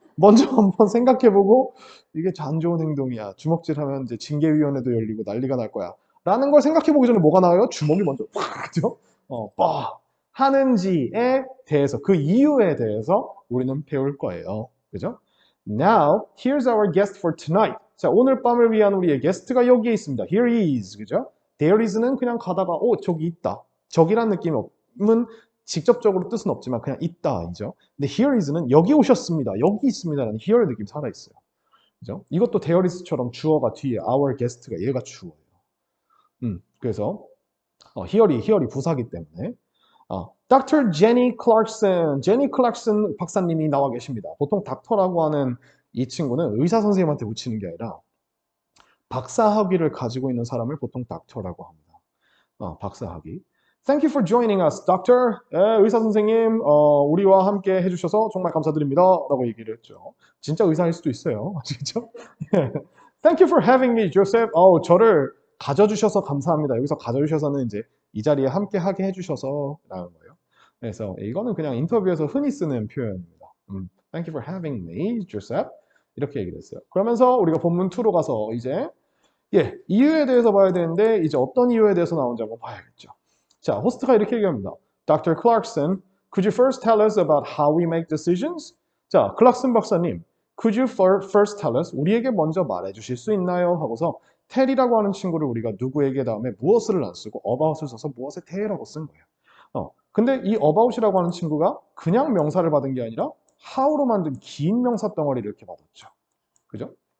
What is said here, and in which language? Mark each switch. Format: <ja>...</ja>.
<ko>먼저 한번 생각해보고 이게 안 좋은 행동이야. 주먹질하면 이제 징계위원회도 열리고 난리가 날 거야. 라는 걸 생각해보기 전에 뭐가 나와요? 주먹이 먼저 팍! 그죠? 빡! 하는지에 대해서, 그 이유에 대해서 우리는 배울 거예요. 그죠?</ko> <en>Now, here's our guest for tonight.</en> <ko>자, 오늘 밤을 위한 우리의 게스트가 여기에 있습니다.</ko> <en>Here he is.</en> <ko>그죠? There is는 그냥 가다가, 저기 있다. 저기란 느낌은 직접적으로 뜻은 없지만 그냥 있다이죠. 근데 here is는 여기 오셨습니다. 여기 있습니다라는 here의 느낌 살아있어요. 그죠? 이것도 there is처럼 주어가 뒤에 our guest가 얘가 주어예요. 그래서 here이 부사기 때문에 Dr. Jenny Clarkson, 제니 클락슨 박사님이 나와 계십니다. 보통 닥터라고 하는 이 친구는 의사 선생님한테 붙이는 게 아니라 박사학위를 가지고 있는 사람을 보통 닥터라고 합니다. 박사학위.</ko> <en>Thank you for joining us, doctor.</en> <ko>의사 선생님, 우리와 함께 해주셔서 정말 감사드립니다. 라고 얘기를 했죠. 진짜 의사일 수도 있어요. 아시겠죠?</ko> <en>Thank you for having me, Joseph.</en> <ko>저를 가져주셔서 감사합니다. 여기서 가져주셔서는 이제 이 자리에 함께 하게 해주셔서 라는 거예요. 그래서 이거는 그냥 인터뷰에서 흔히 쓰는 표현입니다.</ko> <en>Thank you for having me, Joseph.</en> <ko>이렇게 얘기를 했어요. 그러면서 우리가 본문 2로 가서 이제 이유에 대해서 봐야 되는데 이제 어떤 이유에 대해서 나온지 한번 봐야겠죠. 자, 호스트가 이렇게 얘기합니다.</ko> <en>Dr. Clarkson, could you first tell us about how we make decisions?</en> <ko>자, 클락슨 박사님,</ko> <en>could you first tell us?</en> <ko>우리에게 먼저 말해 주실 수 있나요? 하고서 tell이라고 하는 친구를 우리가 누구에게 다음에 무엇을 안 쓰고 about을 써서 무엇에 대해라고 쓴 거예요. 근데 이 about이라고 하는 친구가 그냥 명사를 받은 게 아니라 how로 만든 긴 명사 덩어리를 이렇게 받았죠. 그죠?</ko>